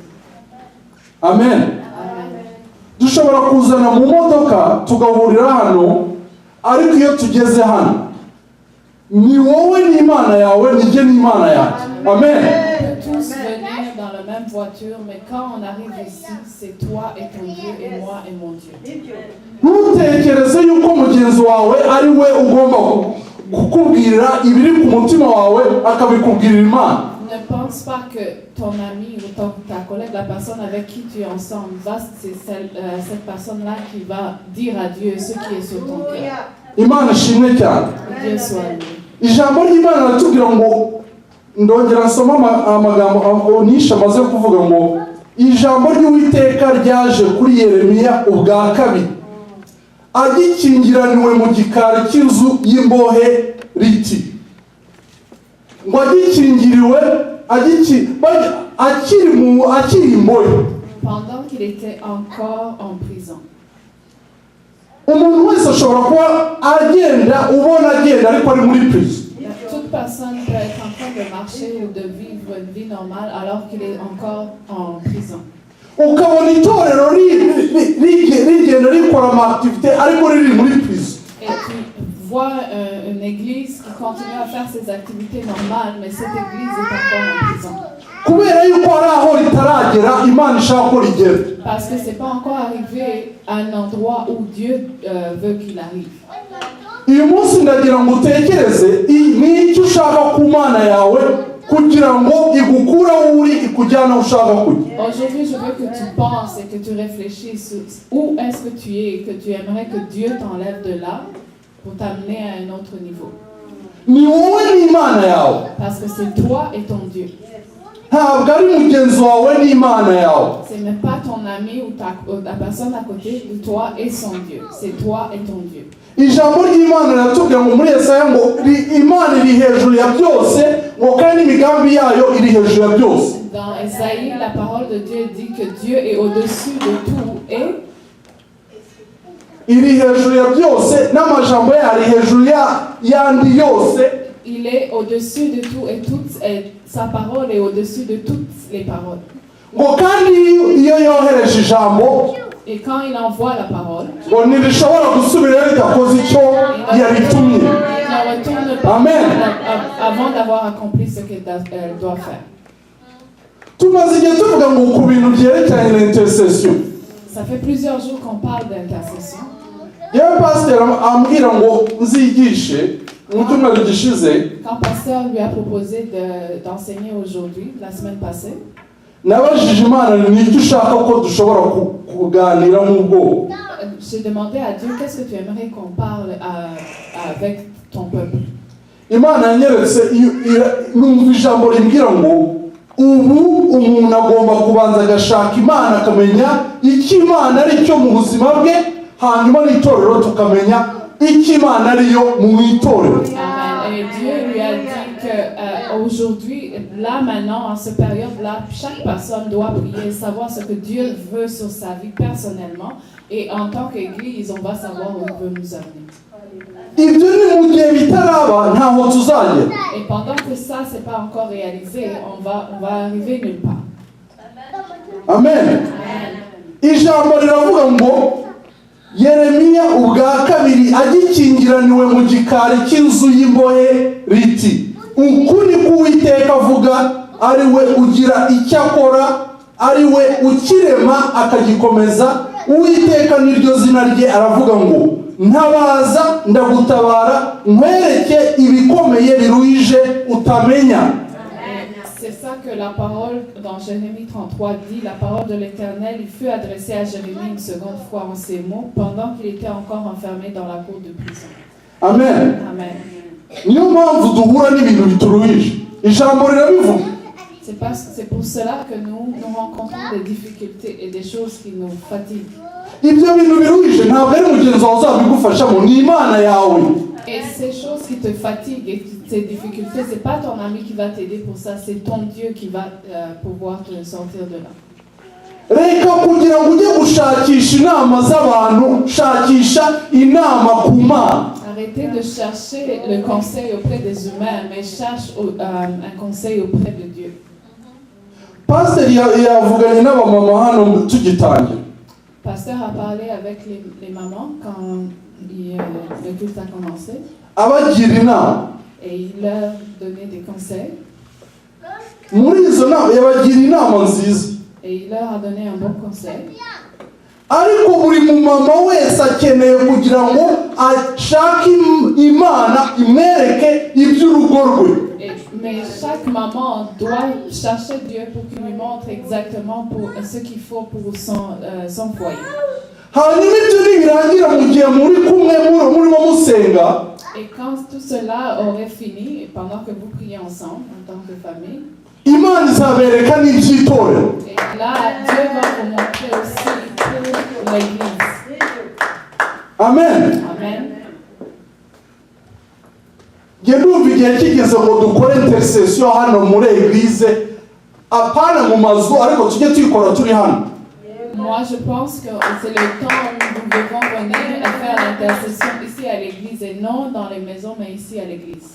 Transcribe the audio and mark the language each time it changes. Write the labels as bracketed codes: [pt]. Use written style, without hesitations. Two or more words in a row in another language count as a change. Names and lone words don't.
[rw] Amen. Amen. Dushobora kuzana mu modoka tugahurira hano, ariko iyo tugeze hano ni wowe n'Imana yawe, ni jye n'Imana yanjye. Amen. [fr] On peut tous venir dans la même voiture, mais quand on arrive ici, c'est toi et ton Dieu et moi et mon Dieu. [rw] Ntutekereze yuko mugenzi wawe ari we ugomba kukubwira ibiri ku mutima wawe akabikubwirira Imana. [fr] Ne pense pas que ton ami ou ta collègue, la personne avec qui tu es ensemble, c'est cette personne-là qui va dire à Dieu ce qui est sur ton cœur. [rw] Imana ishimwe cyane. [fr] Dieu soit loué. [rw] Ijambo ry'Imana ratubwira ngo, ndongera nsoma amagambo Nisha amaze kuvuga ngo, ijambo ry'Uwiteka ryaje kuri Yeremiya ubwa kabiri, agikingiraniwe mu gikari cy'inzu y'imbohe riti. Ngo agikingiriwe, akiri imbohe. [fr] Pendant qu'il était encore en prison. [rw] Umuntu wese ashobora kuba agenda, ubona agenda ariko ari muri prison. [fr] Toute personne peut être en train de marcher ou de vivre une vie normale alors qu'il est encore en prison. [rw] Ukabona itorero rigenda rikora amaaktivite ariko riri muri prison. [fr] Et tu vois une église qui continue à faire ses activités normales, mais cette église est encore en prison. [rw] Kubera yuko hari aho ritaragera Imana ishaka ko rigera. [fr] Parce que c'est pas encore arrivé à un endroit où Dieu veut qu'il arrive. [rw] Uyu munsi ndagira ngo utekereze ni icyo ushaka ku Mana yawe kugira ngo igukura uri ikujyana ushaka kujya. [fr] Aujourd'hui, je veux que tu penses et que tu réfléchisses où est-ce que tu es et que tu aimerais que Dieu t'enlève de là pour t'amener à un autre niveau. [rw] Ni wowe n'Imana yawe. [fr] Parce que c'est toi et ton Dieu. [rw] Ntabwo ari mugenzi wawe n'Imana yawe. [fr] C'est même pas ton ami ou ta personne à côté, toi et son Dieu. C'est toi et ton Dieu. [rw] Ijambo ry'Imana riratubwira ngo muri Yesaya ngo Imana iri hejuru ya byose, ngo kandi imigambi yayo iri hejuru ya byose. [fr] Dans Esaïe, la parole de Dieu dit que Dieu est au-dessus de tout et [rw] iri hejuru ya byose n'amajambo yayo ari hejuru yandi yose. [fr] il est au-dessus de tout et sa parole est au-dessus de toutes les paroles. [rw] Ngo kandi iyo yohereje ijambo, [fr] et quand il envoie la parole, [rw] ngo ntirishobora gusubirayo ridakoze icyo yaritumye. [fr] Il ne retourne pas Amen. avant d'avoir accompli ce qu'elle doit faire. [rw] Tumaze igihe tuvuga ngo ku bintu byerekeranye na intercession. [fr] Ça fait plusieurs jours qu'on parle d'intercession. [rw] Yewe pasteur ambwira ngo nzigishe mu cyumweru gishize. [fr] Quand pasteur lui a proposé d'enseigner aujourd'hui, la semaine passée, [rw] nabajije Imana n'icyo ushaka ko dushobora kuganira mu bwoko. [fr] J'ai demandé à Dieu qu'est-ce que tu aimerais qu'on parle avec ton peuple. [rw] Imana yanyeretse numva ijambo rimbwira ngo ubu umuntu agomba kubanza agashaka Imana akamenya icyo Imana ari cyo mu buzima bwe, hanyuma n'itorero tukamenya icyo Imana ari yo mu itorero. Amen. [fr] Et Dieu lui a dit qu'aujourd'hui, là maintenant, en cette période-là, chaque personne doit prier, savoir ce que Dieu veut sur sa vie personnellement. Et en tant qu'Église, on va savoir où il veut nous amener. [rw] Ibyo ni mu gihe bitaraba ntaho tuzagera. [fr] Et pendant que ça, c'est pas encore réalisé, on va arriver nulle part. [rw] Amen. Ijambo riravuga ngo Yeremiya ubwa kabiri agikingiraniwe mu gikari cy'inzu y'imbohe riti, ukuri k'Uwiteka avuga ari we ugira icyo akora, ari we ukirema akagikomeza. Uwiteka niryo zina rye, aravuga ngo ntabaza ndagutabara, nkwereke ibikomeye biruhije utamenya. [fr] C'est ça que la parole dans Jérémie 33 dit. La parole de l'Éternel, il fut adressée à Jérémie une seconde fois en ces mots, pendant qu'il était encore enfermé dans la cour de prison. Amen. Amen. [rw] Niyo mpamvu duhura n'ibintu bituruhije. Ijambo rirabivuga. [fr] C'est pour cela que nous rencontrons des difficultés et des choses qui nous fatiguent. [rw] Ibyo bintu biruhije ntabwo ari mugenzi wawe uzabigufashamo, ni Imana yawe. [fr] Et ces choses qui te fatiguent et ces difficultés, c'est pas ton ami qui va t'aider pour ça, c'est ton Dieu qui va pouvoir te sortir de là. [rw] Reka kugira ngo ujye gushakisha inama z'abantu, shakisha inama ku Mana. [fr] Arrêtez de chercher le conseil auprès des humains, mais cherche un conseil auprès de Dieu. [rw] Pasteur yavuganye n'abamama hano tugitangira. [fr] Pasteur a parlé avec les mamans quand le culte a commencé. [rw] Abagira inama. [fr] Et il leur donnait des conseils. [rw] Muri izo nama yabagira inama nziza. [fr] Et il leur a donné un bon conseil. [rw] Ariko buri mumama wese akeneye kugira ngo ashake Imana imwereke iby'urugo rwe. [fr] Mais chaque maman doit chercher Dieu pour qu'il lui montre exactement ce qu'il faut pour son foyer. [rw] hanyuma ibyo nibirangira mu gihe muri kumwe murimo musenga, [fr] Et quand tout cela aurait fini, pendant que vous priez ensemble, en tant que famille, [rw] Imana izabereka n'iby'itorero. [fr] et là, Dieu va vous montrer aussi pour l'Église. Amen. Amen. [rw] Nge ndumva igihe kigeze ngo dukore intercession hano muri eglise, apana mu mazu ariko tujye tuyikora turi hano. [fr] Moi, je pense que c'est le temps où nous devons venir et faire l'intercession ici à l'église et non dans les maisons, mais ici à l'église.